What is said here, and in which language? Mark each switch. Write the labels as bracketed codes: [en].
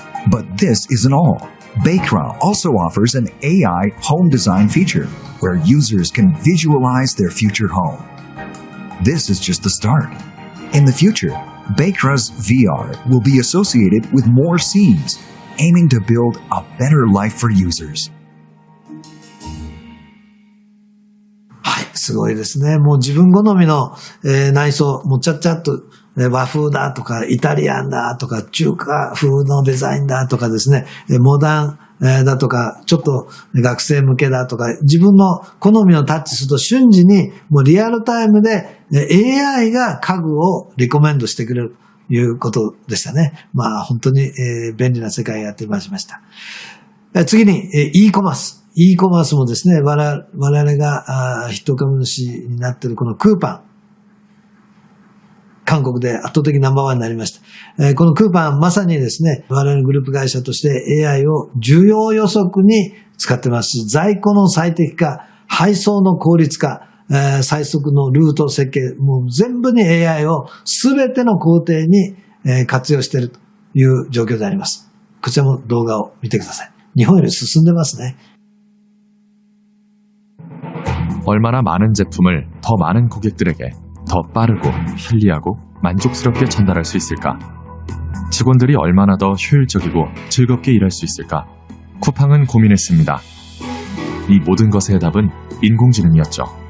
[en] But this isn't all. Bakra also offers an AI home design feature where users can visualize their future home. This is just the start. In the future, Bakra's VR will be associated with more scenes, aiming to build a better life for users. [ja] はい、すごいですね。もう自分好みの、内装、もうちゃっちゃっと和風だとか、イタリアンだとか、中華風のデザインだとかですね、モダンだとか、ちょっと学生向けだとか、自分の好みをタッチすると瞬時にもうリアルタイムで AI が家具をリコメンドしてくれるということでしたね。まあ本当に便利な世界がやってまいりました。次に e コマース。 e コマースもですね、我々が筆頭株主になっているこのクーパン。韓国で圧倒的ナンバーワンになりました。このクーパンまさにですね、我々のグループ会社として AI を需要予測に使ってますし、在庫の最適化、配送の効率化、最速のルート設計、もう全部に AI を全ての工程に活用しているという状況であります。こちらも動画を見てください。日本より進んでますね。 [ko] 얼마나 많은 제품을 더 많은 고객들에게 더 빠르고 편리하고 만족스럽게 전달할 수 있을까? 직원들이 얼마나 더 효율적이고 즐겁게 일할 수 있을까? 쿠팡은 고민했습니다. 이 모든 것의 답은 인공지능이었죠.